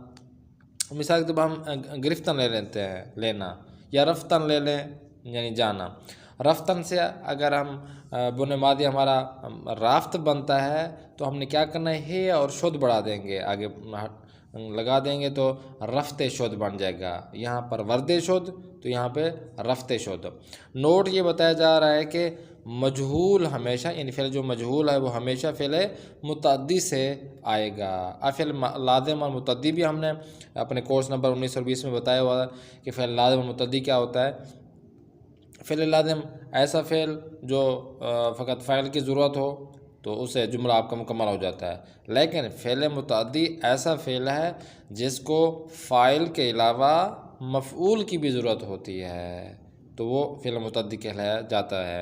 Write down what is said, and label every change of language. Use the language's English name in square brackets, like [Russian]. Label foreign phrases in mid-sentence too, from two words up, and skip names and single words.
[Urdu] مثال کے طور پر ہم گرفتن لے لیتے ہیں لینا، یا رفتن لے لیں یعنی جانا۔ رفتن سے اگر ہم بن ماضی ہمارا رافت بنتا ہے تو ہم نے کیا کرنا ہے اور شد بڑھا دیں گے، آگے لگا دیں گے تو [Persian] رفت شد [Urdu] بن جائے گا۔ یہاں پر [Persian] ورد شد [Urdu] تو یہاں پہ [Persian] رفت شد۔ [Urdu] نوٹ یہ بتایا جا رہا ہے کہ مجہول ہمیشہ یعنی فعل جو مجہول ہے وہ ہمیشہ فعل متعدی سے آئے گا۔ فعل لازم اور متعدی بھی ہم نے اپنے کورس نمبر 19 اور 20 میں بتایا ہوا کہ فعل لازم اور متعدی کیا ہوتا ہے۔ فعل لازم ایسا فعل جو فقط فاعل کی ضرورت ہو تو اسے جملہ آپ کا مکمل ہو جاتا ہے، لیکن فعل متعدی ایسا فعل ہے جس کو فاعل کے علاوہ مفعول کی بھی ضرورت ہوتی ہے تو وہ فعل متعدی کہلایا جاتا ہے۔